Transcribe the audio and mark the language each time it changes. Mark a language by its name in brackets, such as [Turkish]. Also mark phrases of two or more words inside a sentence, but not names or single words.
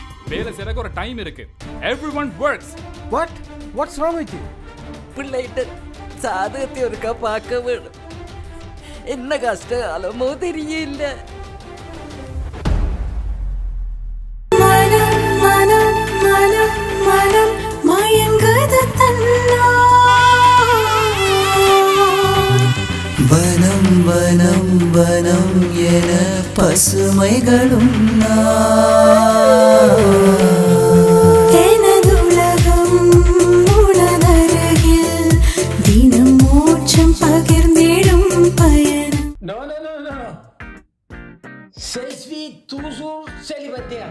[Tamil] வேலை செய்யறதுக்கு ஒரு டைம் இருக்கு. [English] Everyone works. What? What's wrong with you? [Tamil] பிள்ளைகிட்ட சாதகத்தை ஒருக்கா பார்க்க வேணும். என்ன கஷ்டம் அலமோ தெரியல. வனம் வனம் வனம் என பசுமைகளும் எனதுலகம் உனதருகில் தினம் மோட்சம் பகிர்ந்திடும் பயணம். [English] No, no, no, no, no. [French] Je suis toujours célibataire.